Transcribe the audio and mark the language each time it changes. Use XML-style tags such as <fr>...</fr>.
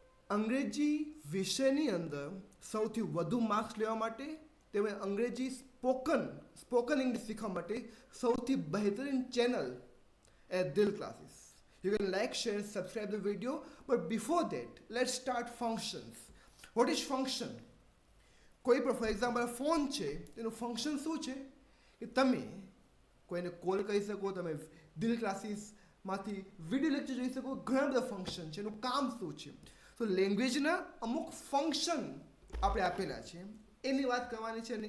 <gu>અંગ્રેજી વિષયની અંદર સૌથી વધુ માર્ક્સ લેવા માટે તેમજ અંગ્રેજી સ્પોકન ઇંગ્લિશ શીખવા માટે સૌથી બહેતરીન ચેનલ એ દિલ classes.</gu> <en>You can like, share, and subscribe the video. But before that, let's start functions. What is function?</en> <gu>કોઈ પણ ફોર એક્ઝામ્પલ ફોન છે તેનું ફંક્શન શું છે કે તમે કોઈને કોલ કરી શકો, તમે દિલ ક્લાસીસમાંથી વિડીયો લેક્ચર જોઈ શકો, ઘણા બધા ફંક્શન છે. એનું કામ શું છે? તો લેંગ્વેજના અમુક ફંક્શન આપણે આપેલા છે, એની વાત કરવાની છે.</gu>